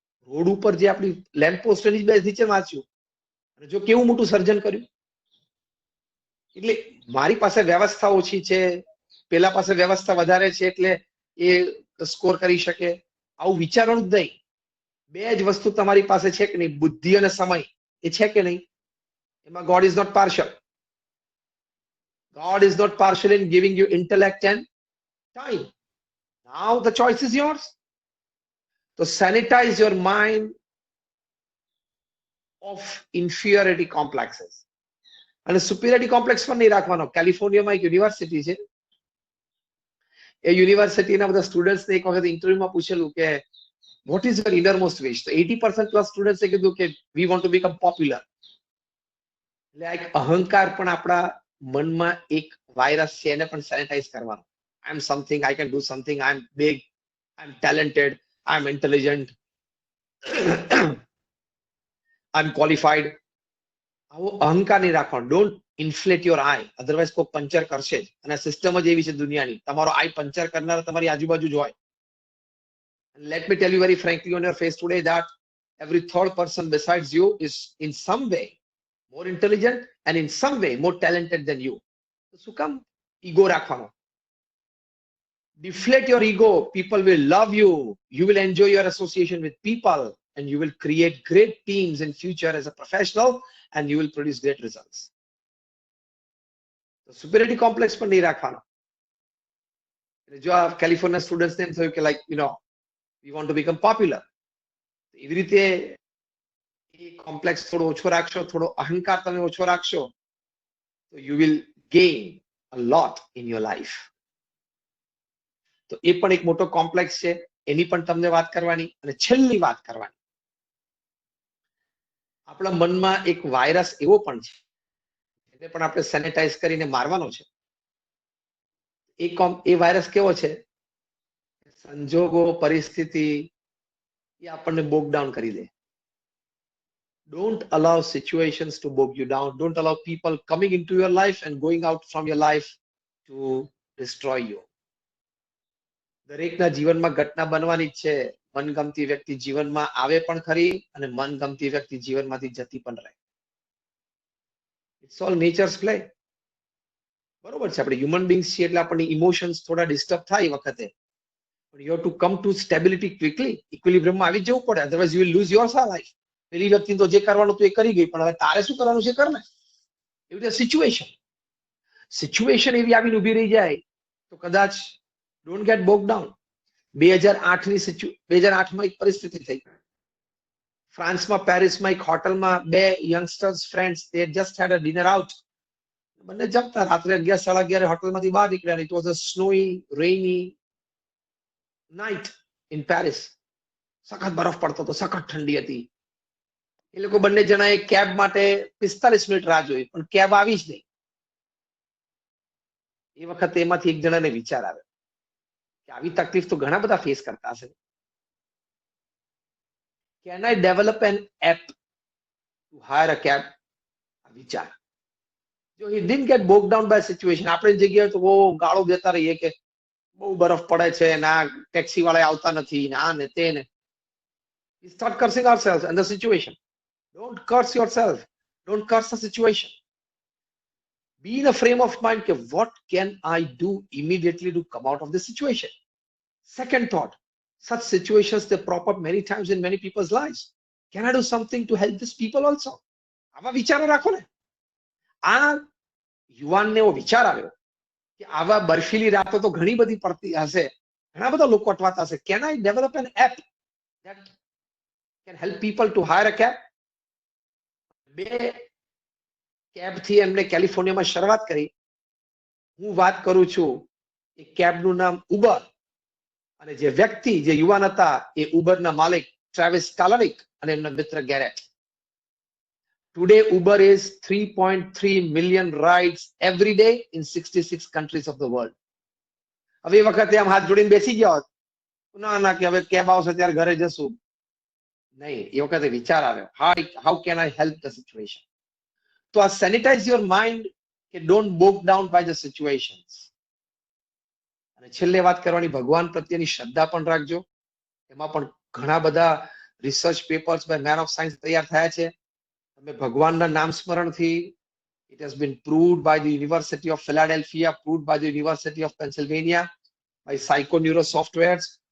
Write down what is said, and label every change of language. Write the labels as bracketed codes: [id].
[gu] Road ઉપર જે આપણી લેમ્પ પોસ્ટ નીચે વાંચ્યું. અને જો કેવું મોટું સર્જન કર્યું. એટલે મારી પાસે વ્યવસ્થા ઓછી છે, પેલા પાસે વ્યવસ્થા વધારે છે એટલે એ સ્કોર કરી શકે, આવું વિચારવાનું જ નહીં. બે જ વસ્તુ તમારી પાસે છે કે નહીં, બુદ્ધિ અને સમય. એ છે કે નહીં? એમાં [en] God is not partial. God is not partial in giving you intellect and time. Now the choice is yours. So sanitize your mind of inferiority complexes. [gu] અને superiority complex પણ નહીં રાખવાનો. કેલિફોર્નિયામાં એક યુનિવર્સિટી છે. એ યુનિવર્સિટીના બધા સ્ટુડન્ટ્સને એક વખત ઇન્ટરવ્યુમાં પૂછેલું કે [en] what is your innermost wish? [gu] તો 80% પ્લસ સ્ટુડન્ટ્સે કીધું કે [en] we want to become popular. [gu] એટલે આ એક અહંકાર પણ આપણા મનમાં એક વાયરસ છે, એને પણ સેનિટાઈઝ કરવાનો. [en] I am something, I can do something, I am big, I am talented, I am intelligent, I am qualified. [gu] આવો અહંકાર નહીં રાખવાનો. [en] don't inflate your I, otherwise [gu] કોઈ પંચર કરશે જ. અને સિસ્ટમ જ એવી છે દુનિયાની, તમારો આઈ પંચર કરનાર તમારી આજુબાજુ જ હોય. [en] Let me tell you very frankly on your face today that every third person besides you is in some way more intelligent and in some way more talented than you. [gu] So શું કામ ego રાખવાનો? [en] Deflate your ego, people will love you, you will enjoy your association with people, and you will create great teams in future as a professional, and you will produce great results. [gu] So superiority complex પણ નહીં રાખવાનો. જો આ California સ્ટુડન્ટ્સને એમ થયું કે [en] like we want to become popular, [gu] એવી રીતે એ complex થોડો ઓછો રાખશો, થોડો અહંકાર તમે ઓછો રાખશો, તો [en] You will gain a lot in your life. [gu] તો એ પણ એક મોટો કોમ્પ્લેક્સ છે, એની પણ તમને વાત કરવાની. અને છેલ્લી વાત કરવાની, આપણા મનમાં એક વાયરસ એવો પણ છે, એને પણ આપણે સેનેટાઈઝ કરીને મારવાનો છે. એ વાયરસ કેવો છે? સંજોગો, પરિસ્થિતિ એ આપણને બોગ ડાઉન કરી દે. [en] Don't allow situations to bog you down. Don't allow people coming into your life and going out from your life to destroy you. [gu] દરેકના જીવનમાં ઘટના બનવાની જ છે. મનગમતી વ્યક્તિ જીવનમાં આવે પણ ખરી, અને મનગમતી વ્યક્તિ જીવનમાંથી જતી પણ રહે. [en] It's all nature's play. [gu] બરોબર છે, આપણે હ્યુમન બીંગ્સ છીએ એટલે આપણને ઇમોશન્સ થોડા ડિસ્ટર્બ થાય એ વખતે. [en] But you have to come to stability quickly. [gu] ઇક્વિલિબ્રિયમમાં આવી જવું પડે, [en] Otherwise you will lose your life. [gu] પેલી વ્યક્તિ તો જે કરવાનું હતું એ કરી ગઈ, પણ હવે તારે શું કરવાનું છે કર ને. એવી રીતે સિચ્યુએશન એવી આવીને ઉભી રહી જાય તો કદાચ [en] Don't get bog down. [gu] 2008માં એક પરિસ્થિતિ થઈ. ફ્રાન્સમાં પેરિસમાં એક હોટલમાં બે youngsters friends, [en] they had just had a dinner out. [gu] બંને જમતા, રાત્રે 11, 11:30 હોટલમાંથી બહાર નીકળ્યા. [en] It was a snowy, rainy night in Paris. [gu] સખત બરફ પડતો હતો, સખત ઠંડી હતી. એ લોકો બંને જણાએ કેબ માટે 45 મિનિટ રાહ જોઈ, પણ કેબ આવી જ નહીં. એ વખતે એમાંથી એક જણાને વિચાર આવ્યો કે આવી તકલીફ તો ઘણા બધા ફેસ કરતા હશે. [en] Can I develop an app to hire a cab? [gu] વિચાર. [en] જો he didn't get bogged down by situation. [gu] આપણે જગ્યાએ તો બહુ ગાળો દેતા રહીએ કે બહુ બરફ પડે છે, ના ટેક્સી વાળા આવતા નથી, ના ને તે ને. [en] We start cursing ourselves and the situation. Don't curse yourself. Don't curse the situation. Be in a frame of mind that what can I do immediately to come out of this situation? Second thought, such situations they prop up many times in many people's lives. Can I do something to help these people also? [gu] આવા વિચારો રાખો ને. આ યુવાનને એવો વિચાર આવ્યો કે આવા બર્ફીલી રાતો તો ઘણી બધી પડતી હશે, ઘણા બધા લોકો અટવાતા હશે. [en] Can I develop an app that can help people to hire a cab? [gu] બે કેબથી એમને કેલિફોર્નિયામાં શરૂઆત કરી. હું વાત કરું છું એ કેબનું નામ ઉબર, અને જે વ્યક્તિ, જે યુવાન હતા, એ ઉબરના માલિક ટ્રાવિસ કાલાનિક અને એમના મિત્ર Garrett. [en] Today Uber is 3.3 million rides every day in 66 countries of the world. [gu] હવે એ વખતે આમ હાથ જોડીને બેસી ગયા હોત, ના ના કે હવે કેબ આવશે ત્યારે ઘરે જશું. નહીં, એ વખતે વિચાર આવ્યો, [en] how can I help the situation? [gu] તો આ [en] Sanitize your mind કે don't bog down by the situations. [gu] અને છેલ્લે વાત કરવાની, ભગવાન પ્રત્યેની શ્રદ્ધા પણ રાખજો. એમાં પણ ઘણા બધા research papers [en] by men of science [gu] તૈયાર થયા છે. તમે ભગવાનના નામ સ્મરણથી, [en] it has been proved by the University of Philadelphia, proved by the University of Pennsylvania, by psychoneuro softwares,